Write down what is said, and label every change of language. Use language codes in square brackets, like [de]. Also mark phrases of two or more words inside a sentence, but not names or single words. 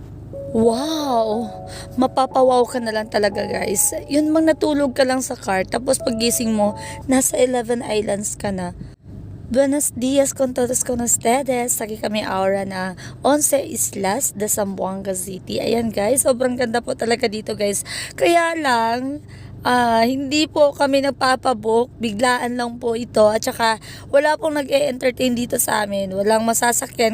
[tl] Wow! Mapapawaw ka na lang talaga guys. Yun mang natulog ka lang sa car, tapos pagising mo, nasa 11 Islands ka na. [cbk] Buenos dias con todos con ustedes. Lagi kami aura na 11 Islas de Zamboanga City. [tl] Ayan guys, sobrang ganda po talaga dito guys. Kaya lang, hindi po kami nagpapabook. Biglaan lang po ito. At saka, wala pong nag-e-entertain dito sa amin. Walang masasakyan.